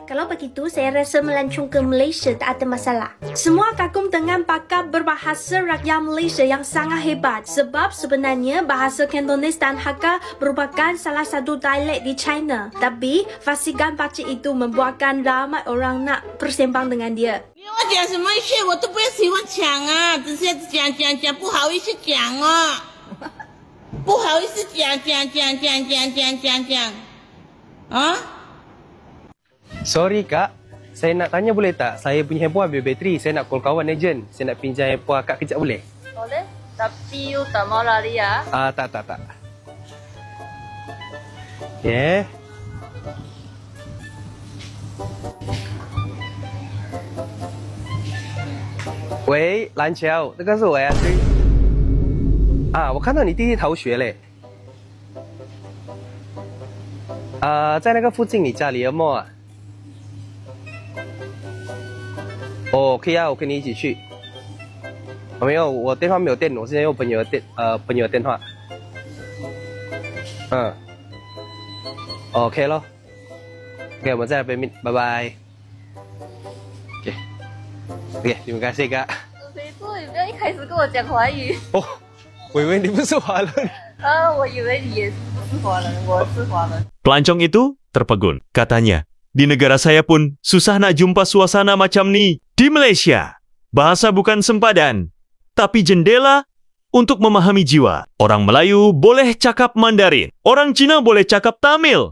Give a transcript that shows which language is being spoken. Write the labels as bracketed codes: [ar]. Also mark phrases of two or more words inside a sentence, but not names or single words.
[ms] Kalau begitu, saya rasa melancong ke Malaysia tak ada masalah. Semua kagum dengan bakat berbahasa rakyat Malaysia yang sangat hebat sebab sebenarnya bahasa Cantonese dan Hakka merupakan salah satu dialek di China. Tapi fasikan pakcik itu membuatkan ramai orang nak bersembang dengan dia. [zh] 我讲什么事我都不喜欢讲啊，只是讲，不好意思讲哦，不好意思讲啊。 [ms] Sorry kak, saya nak tanya boleh tak? Saya punya handphone habis bateri, saya nak call kawan ejen. Saya nak pinjam handphone akak kejap boleh? Boleh, tapi you tak mau lari ya? Tak. Okay. [zh] 喂，蓝桥，这个是我呀，对。啊，我看到你弟弟逃学嘞。在那个附近，你家里有没啊？哦，可以啊，我跟你一起去。没有，我电话没有电，我现在用朋友的电话。嗯。OK 咯。OK， 我们在那边面，拜拜。OK， [ms] terima kasih Kak。 [zh] 没错，你不要一开始跟我讲华语。哦，我以为你不是华人。我以为你也不是华人，我是华人。 [ms] Pelancong itu terpegun. Katanya, di negara saya pun susah nak jumpa suasana macam ni. Di Malaysia, bahasa bukan sempadan, tapi jendela untuk memahami jiwa. Orang Melayu boleh cakap Mandarin. Orang Cina boleh cakap Tamil.